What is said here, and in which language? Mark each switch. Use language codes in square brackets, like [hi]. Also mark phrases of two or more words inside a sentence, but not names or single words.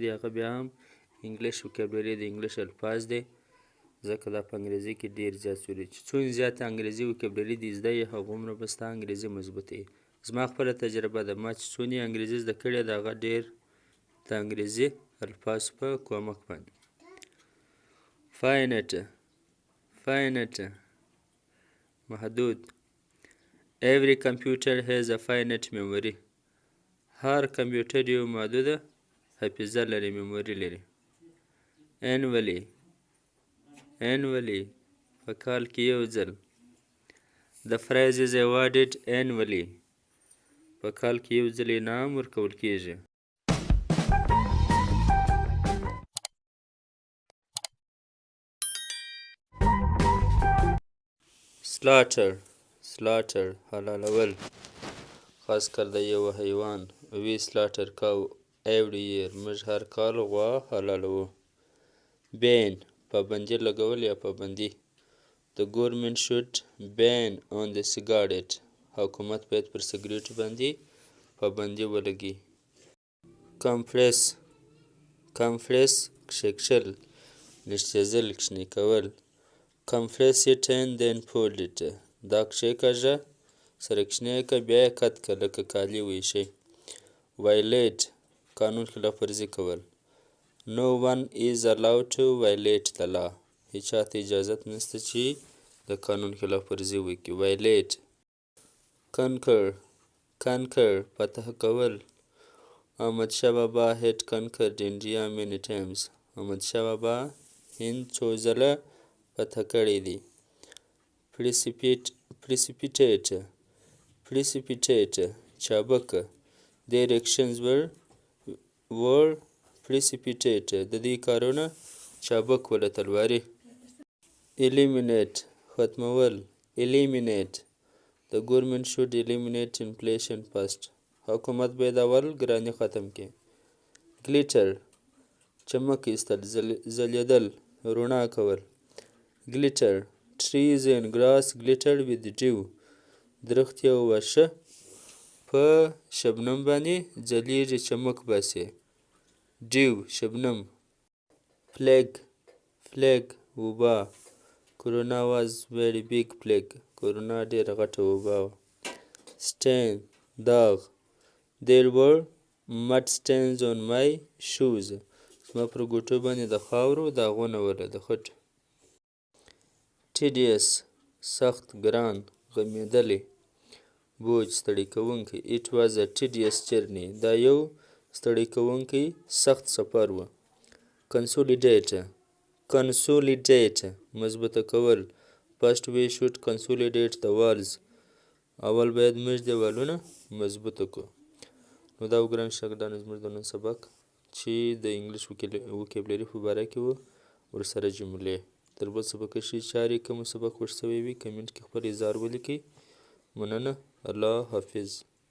[ps] دی هغه بیا هم انګلیش وکیبلري د انګلیش الفاظ دی ځکه دا په انګریزي کې ډېر زیات سوري چې څومره زیاته انګریزي وکیبلري دې زده یې هغومره به ستا انګریزي مضبوطه وي زما خپله تجربه ده ما چې څونه انګریزي زده کړې ده هغه ډېر د انګریزي الفاظو په کومک باندې finite محدود [en] Every computer has a finite memory. [ps] هر کمپیوټر یو محدوده حافظه لري میموري لري. Annually په کال کې یو ځل. [en] The prize is awarded annually. [ps] په کال کې یو ځل انعام ورکول کیږي. Slaughter حلالول خاص کر د یو حیوان [en] we slaughter cow every year [ps] موږ هر کال غوا حلالوو ban پابندي لګول یا پابندي [en] the government should ban on the cigarette [ps] حکومت باید پر سګریټو باندې پابندي ولګي compress کښکښل نشتېزل کښنی کول [en] compress it and then fold it [ps] دا کښېکاږه سره کښنی کړه بیا یې کت کړه لکه کالي ویشئ violate قانون خلاف ورزي کول [en] no one is allowed to violate the law [ps] هیچا ته اجازت نشته چې د قانون خلاف ورزي وکړي violate conquer فتح کول احمدشاه بابا [en] had conquered India many times [ps] احمدشاه بابا هند څو ځله فتح کړی دی precipitate چابک [en] their actions were precipitate [ps] د دې کارونه چابک وله تلواري eliminate ختمول [en] eliminate the government should eliminate inflation first [ps] حکومت باید اول ګراني ختم کړي glitter چمک ایستل ځلیدل رڼا کول [en] glitter trees and grass glitter with dew [ps] درختې او واښه په شبنم باندې ځلیږي چمک باسي dew شبنم plague وبا [en] corona was very big plague [ps] corona ډېره غټه وبا وه stain داغ [en] there were mud stains on my shoes [ps] زما پر ګوتو باندې د خاورو داغونه وله د خټو tedious سخت ګران غمیدلی بوج ستړی کوونکی [en] it was a tedious journey [ps] دا یو ستړی کوونکی سخت سفر و consolidate مضبوطه کول [en] first we should consolidate the walls [ps] اول باید موږ دیوالونه مضبوطه کړو نو دا ګران شاګردانو زموږ د نن سبق چې د انګلیش وکیبلري په باره کې و ورسره جملې تر بل سبق ښې چارې کوم سبق خوښ شوی وي کمنټ کې خپل اظهار ولیکئ مننه الله حافظ